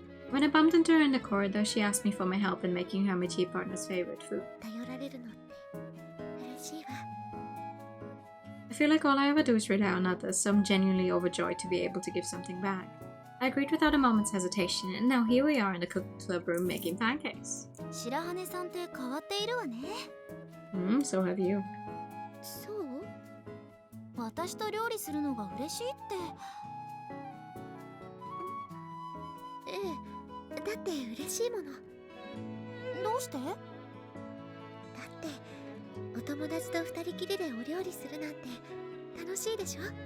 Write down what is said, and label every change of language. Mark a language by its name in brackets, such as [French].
[English] When I bumped into her in the corridor, she asked me for my help in making her métier partner's favorite food. [Japanese] 頼られるのって嬉しいわ。 [English] I feel like all I ever do is rely on others, so I'm genuinely overjoyed to be able to give something back. I agreed without a moment's hesitation, and now here we are in the cook club room making pancakes. [Japanese] 白羽さんって変わっているわね。 [English] So have you. [Japanese] そう？私と料理するのが嬉しいって。だって嬉しいもの。どうして？だってお友達と二人きりでお料理するなんて楽しいでしょ？